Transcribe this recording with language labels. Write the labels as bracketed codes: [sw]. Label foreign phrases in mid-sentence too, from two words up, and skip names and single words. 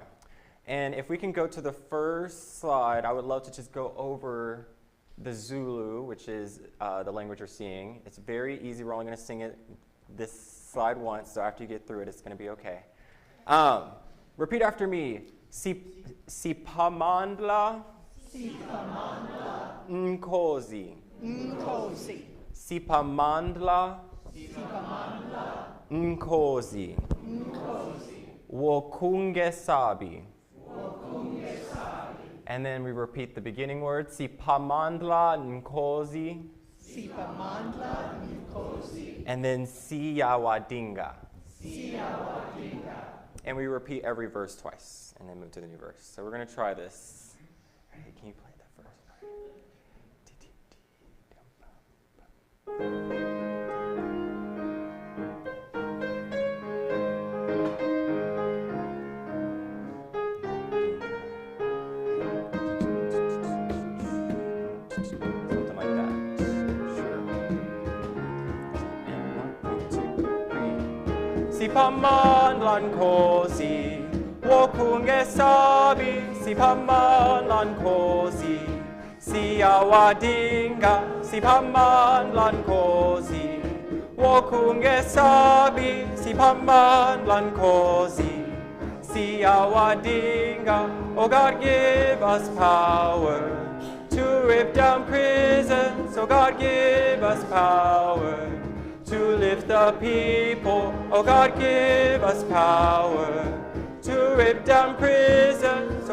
[en] And if we can go to the first slide, I would love to just go over the Zulu, which is the language you're seeing. It's very easy. We're only going to sing it this slide once, so after you get through it, it's going to be okay. Repeat after me. [zu] Sipamandla. Sipamandla. Nkosi. Nkosi. Sipamandla. Sipamandla. Nkosi. Nkosi. Wokungesabi. Wokungesabi. [en] And then we repeat the beginning word. [zu] Sipamandla Nkosi. Sipamandla Nkosi. [en] And then Siyawadinga. [zu] Siyawadinga. [en] And we repeat every verse twice and then move to the new verse. So we're going to try this. Ready? Can you play that first part? Something like that. Sure. And 1, 2, 3. [zu] Sipamandla Nkosi. Wokungesabi. Sipamandla Nkosi. Siyawadinga. Sipamandla Nkosi. Wokungesabi. Sipamandla Nkosi. Siyawadinga. [en] Oh God, give us power to rip down prisons. Oh God, give us power to lift the people. Oh God, give us power to rip down prisons.